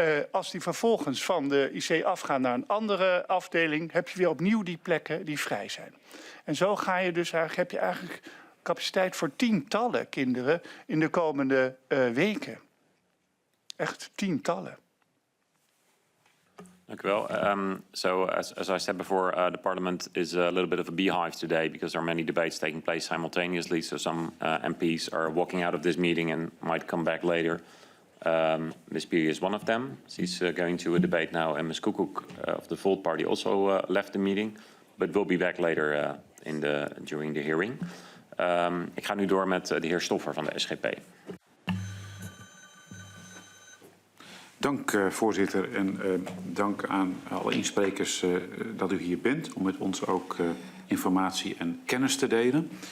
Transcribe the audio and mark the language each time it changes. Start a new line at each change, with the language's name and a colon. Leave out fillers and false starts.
Dutch: Als die vervolgens van de IC afgaan naar een andere afdeling, heb je weer opnieuw die plekken die vrij zijn. En zo ga je dus heb je eigenlijk capaciteit voor tientallen kinderen in de komende weken. Echt tientallen. Dank u wel.
English: So as I said before, the Parliament is a little bit of a beehive today because there are many debates taking place simultaneously. So some MPs are walking out of this meeting and might come back later. Ms. Piri is one of them. She's going to a debate now, and Ms. Koekoek of the Volt Party also left the meeting, but will be back later during the hearing.
Dutch: Ik ga nu door met de heer Stoffer van de SGP. Dank voorzitter en dank aan alle insprekers dat u hier bent om met ons ook informatie en kennis te delen.